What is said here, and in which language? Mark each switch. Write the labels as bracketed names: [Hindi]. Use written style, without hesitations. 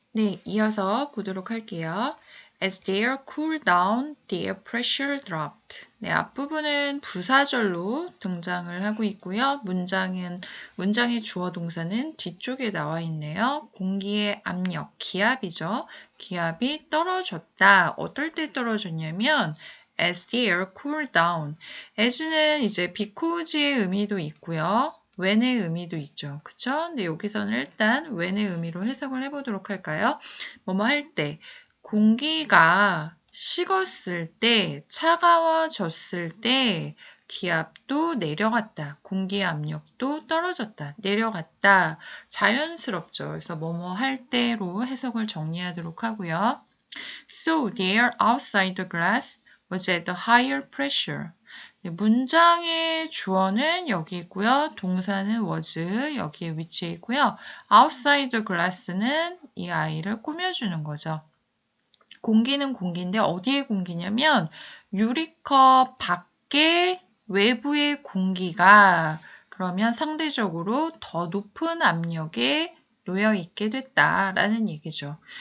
[Korean] 네, 이어서 보도록 할게요. [English] As the air cooled down, the air pressure dropped. [Korean] 네, 앞부분은 부사절로 등장을 하고 있고요. 문장의 주어 동사는 뒤쪽에 나와 있네요. 공기의 압력, 기압이죠. 기압이 떨어졌다. 어떨 때 떨어졌냐면 [English] as the air cooled down. [Korean] as는 이제 because의 의미도 있고요. when의 의미도 있죠. 그쵸? 근데 여기서는 일단 when의 의미로 해석을 해보도록 할까요? 뭐뭐 할 때, 공기가 식었을 때, 차가워졌을 때, 기압도 내려갔다. 공기 압력도 떨어졌다. 내려갔다. 자연스럽죠. 그래서 뭐뭐 할 때로 해석을 정리하도록 하고요. [English] So the air outside the glass was at a higher pressure. [Korean] 문장의 주어는 여기 있고요. 동사는 was 여기에 위치해 있고요. [English] outside the glass [Korean] 는 이 아이를 꾸며주는 거죠. 공기는 공기인데 어디에 공기냐면 유리컵 밖에 외부의 공기가 그러면 상대적으로 더 높은 압력에 놓여 있게 됐다라는 얘기죠.